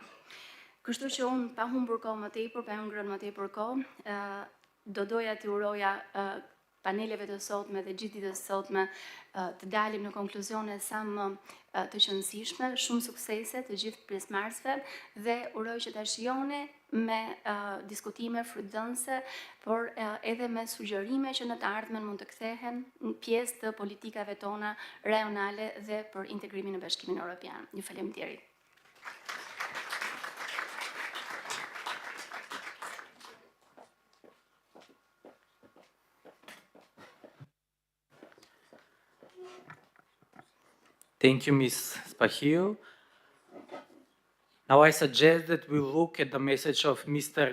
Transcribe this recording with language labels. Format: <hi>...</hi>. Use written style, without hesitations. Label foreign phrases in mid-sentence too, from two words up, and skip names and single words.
<sq>Kështu që unë pa humbur kohë më tepër, pa ngrënë më tepër kohë, do doja të uroja paneleve të sotme dhe gjithë ditës sotme të dalim në konkluzione sa më të qëndësishme, shumë suksese të gjithë pjesëmarrësve dhe uroj që ta shijoni me diskutime frutëdhënëse, por edhe me sugjerime që në të ardhmen mund të kthehen në pjesë të politikave tona rajonale dhe për integrimin në Bashkimin Evropian. Ju faleminderit.</sq> <en>Thank you, Ms. Spahiu. Now I suggest that we look at the message of Mr.</en>